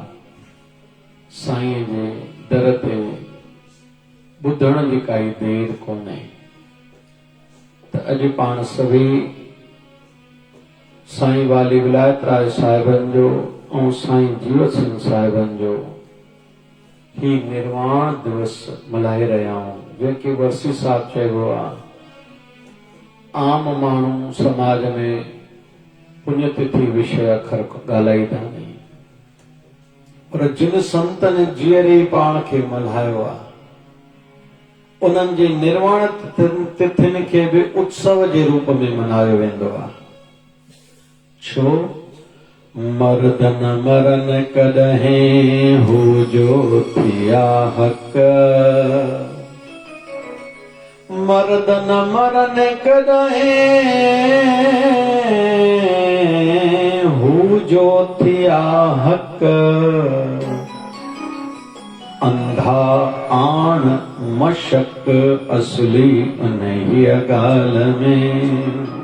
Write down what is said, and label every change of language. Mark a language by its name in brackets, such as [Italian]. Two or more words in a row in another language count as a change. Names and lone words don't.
[Sindhi] साईं जे दर ते ॿुधण जी काई देर कोन्हे। त अॼु पाण सभई साईं वाली विलायत राय साहिबन जो ऐं साईं जीवत सिंह साहिबन जो ही निर्वाण दिवस मल्हाए रहिया आहियूं, जंहिंखे वर्सी साहिब चइबो आहे। आम माण्हू समाज में पुण्यतिथि विषय अखर ॻाल्हाईंदा आहिनि, पर जिन संतनि जीअरे पाण खे मल्हायो आहे, उन्हनि जे निर्वाण तिथियुनि खे बि उत्सव जे रूप में मल्हायो वेंदो आहे। छो? मर्द न मरन कॾहिं हो जो थिया हक़, मर्द न मरन कॾहिं हो जो थिया हक़, अंधा आण मशक असली उन्ही ॻाल्हि में।